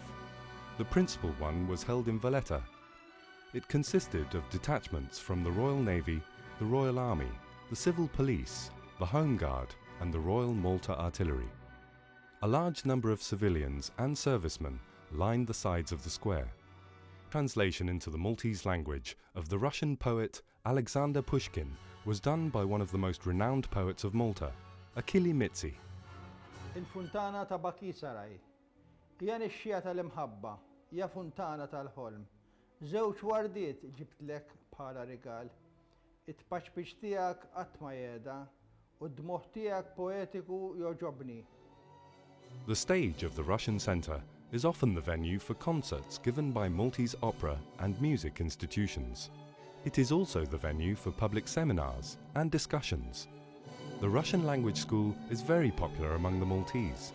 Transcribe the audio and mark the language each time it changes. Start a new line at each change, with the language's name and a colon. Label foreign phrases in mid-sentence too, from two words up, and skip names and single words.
English: The principal one was held in Valletta. It consisted of detachments from the Royal Navy, the Royal Army, the Civil Police, the Home Guard and the Royal Malta Artillery. A large number of civilians and servicemen lined the sides of the square. Translation into the Maltese language of the Russian poet Alexander Pushkin was done by one of the most renowned poets of Malta, Achille Mitzi.
Maltese: Il-funtana ta' Bakisaraj, hija nixxija tal-imħabba, hija funtana tal-ħolm. Żewġ wardiet ġibtlek bħala rigal. It-paċpiċ tiegħek qatt ma jeda u d-dmuħ tiegħek poetiku joġobni.
English: The stage of the Russian Centre is often the venue for concerts given by Maltese opera and music institutions. It is also the venue for public seminars and discussions. The Russian language school is very popular among the Maltese.